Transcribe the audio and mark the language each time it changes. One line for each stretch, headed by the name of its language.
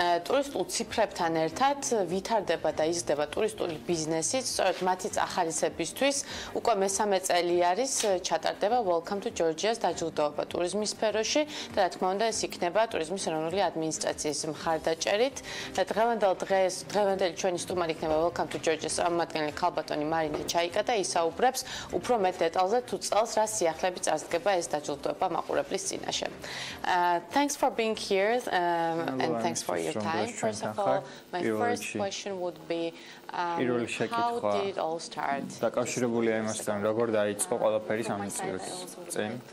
Georgian: ტურისტულ ციფრებთან ერთად ვითარდება და იზრდება ტურისტული ბიზნესიც, სწორედ მათი ახალისებისთვის უკვე მესამე წელი არის ჩატარდება Welcome to Georgia's დაჯილდოება ტურიზმის სფეროში და რა თქმა უნდა ეს იქნება ტურიზმის ეროვნული ადმინისტრაციის მხარდაჭერით. დღევანდელი ჩვენი სტუმარი იქნება Welcome to Georgia's წარმომადგენელი ქალბატონი მარინა ჩაიკა და ისაუბრებს უფრო მეტ დეტალზე თუ წელს რა სიახლეები წარსდგება ეს დაჯილდოება მაყურებლის წინაშე.
English: Thanks for being here and thanks for your time. First of all, my first question would be
Georgian: პირველი შეკითხვა დაკავშირებულია იმასთან, როგორ დაიწყო ყველაფერი 3 წლის წინ.